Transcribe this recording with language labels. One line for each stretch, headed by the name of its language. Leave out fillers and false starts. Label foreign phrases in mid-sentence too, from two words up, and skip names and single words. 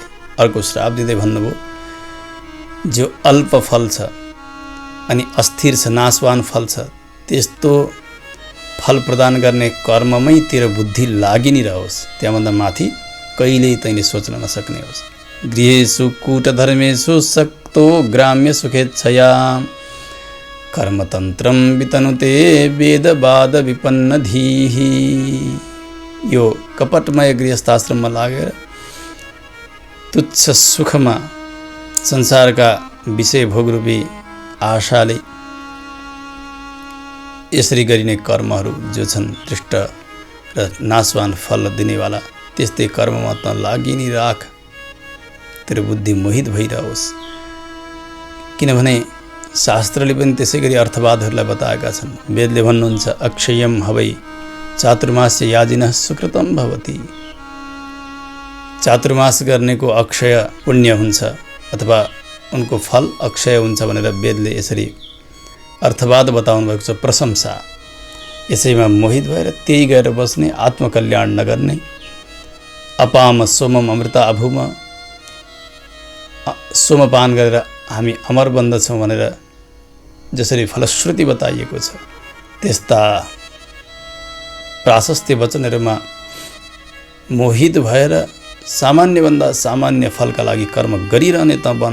Nepali: अर्को श्राप दिँदै भन्नुभयो, जो अल्प फल छ अनि अस्थिर छ, नाशवान फल छ, त्यस्तो फल प्रदान गर्ने कर्ममै तेरो बुद्धि लागि नै रहोस्, त्यहाँभन्दा माथि कहिल्यै तैँले सोच्न नसक्ने होस्।
Sanskrit: गृहेषु कूटधर्मेषु सक्तो ग्राम्य सुखेच्छया कर्मतन्त्रम वितनुते वेदवाद विपन्न धीहि।
Nepali: यो कपटमय गृहस्थाश्रममा लागेर तुच्छ सुखमा संसारका विषय भोगरूपी आशाले यसरी गरिने कर्महरू जो छन् दृष्ट र नाशवान फल दिनेवाला, त्यस्तै कर्ममा त लागि नै राख, तेरो बुद्धि मोहित भइरहोस्। किनभने शास्त्रले पनि त्यसै गरी अर्थवादहरूलाई बताएका छन्। वेदले भन्नुहुन्छ,
Sanskrit: अक्षयम हवै चातुर्मास्य याजिनः सुकृतम भवति।
Nepali: चातुर्मास गर्नेको अक्षय पुण्य हुन्छ अथवा उनको फल अक्षय हुन्छ भनेर वेदले यसरी अर्थवाद बताउनु भएको छ। प्रशंसा, यसैमा मोहित भएर त्यही गएर बस्ने, आत्मकल्याण नगर्ने,
Sanskrit: अपाम सोमम अमृता अभूम,
Nepali: सोमपान गरेर हामी अमर बन्दछौँ भनेर जसरी फलश्रुति बताइएको छ, त्यस्ता प्राशस्त्य वचनहरूमा मोहित भएर सामान्यभन्दा सामान्य फलका लागि कर्म गरिरहने त बन।